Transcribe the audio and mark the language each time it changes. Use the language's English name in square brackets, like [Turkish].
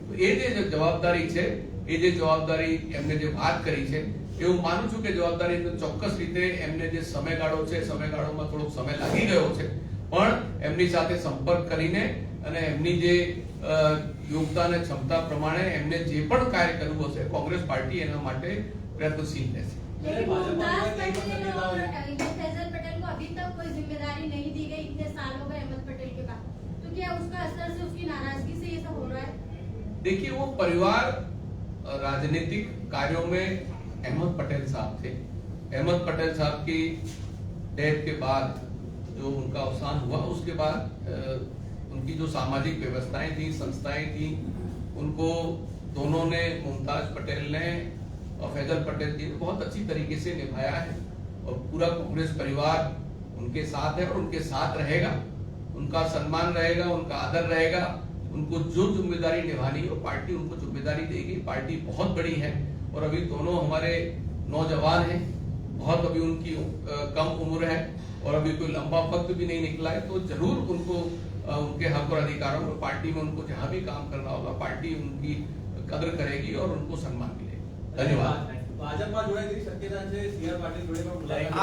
[Gujarati] એ જે જવાબદારી છે, એ જે જવાબદારી એમને જે વાત કરી છે, એવું માનું છું કે જવાબદારી ચોક્કસ રીતે એમને જે સમયગાળો છે, સમયગાળોમાં થોડોક સમય લાગી ગયો છે, પણ એમની સાથે સંપર્ક કરીને અને એમની જે યોગદાન અને ક્ષમતા પ્રમાણે એમને જે પણ કાર્ય કરવું હશે, કોંગ્રેસ પાર્ટી એના માટે પ્રયત્નશીલ રહેશે. [Hindi] लेकिन मुमताज पटेल और फैजल पटेल को अभी तक कोई जिम्मेदारी नहीं दी गई, इतने साल हो गए अहमद पटेल के बाद, तो क्या उसका असर से, उसकी नाराजगी से ये सब हो रहा है? देखिए, वो परिवार राजनीतिक कार्यों में अहमद पटेल साहब थे. अहमद पटेल साहब की डेथ के बाद जो उनका अवसान हुआ, उसके बाद उनकी जो सामाजिक व्यवस्थाएं थी, संस्थाएं थी, उनको दोनों ने, मुमताज पटेल ने और फैजल पटेल जी ने बहुत अच्छी तरीके से निभाया है. और पूरा कांग्रेस परिवार उनके साथ है और उनके साथ रहेगा. उनका सम्मान रहेगा, उनका आदर रहेगा. उनको जो जिम्मेदारी निभानी है वो पार्टी उनको जिम्मेदारी देगी. पार्टी बहुत बड़ी है और अभी दोनों हमारे नौजवान हैं, बहुत अभी उनकी कम उम्र है और अभी कोई लंबा वक्त भी नहीं निकला है. तो जरूर उनको उनके हक और अधिकारों में पार्टी में उनको जहां भी काम करना होगा, पार्टी उनकी कदर करेगी और उनको सम्मान मिलेगा. धन्यवाद. [Gujarati] ભાજપમાં જોડાય તેવી શક્યતા છે, CR પાટીલ જોડે પણ મુલાકાત